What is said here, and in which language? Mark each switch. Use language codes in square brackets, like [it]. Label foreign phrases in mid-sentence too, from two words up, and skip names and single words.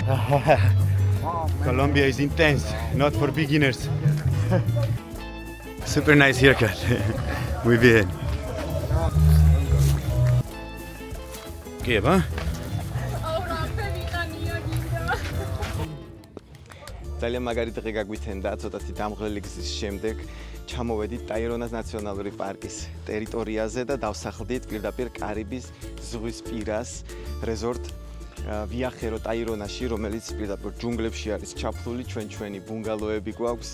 [en] Colombia is intense, not for beginners. Super nice haircut. [es] Muy bien. ¿Qué va? [ka] ძალიან მაგარი დღე გაგვიცენდა, ცოტათი დამღლელი გზის შემდეგ ჩამოვედით ტაირონას ნაციონალური პარკის ტერიტორიაზე და დავსახლდით პირდაპირ კარიბის ზღვის პირას რეზორტ ვიახერო ტაირონაში, რომელიც პირდაპირ ჯუნგლებში არის ჩაფლული, ჩვენი ბუნგალოები გვაქვს.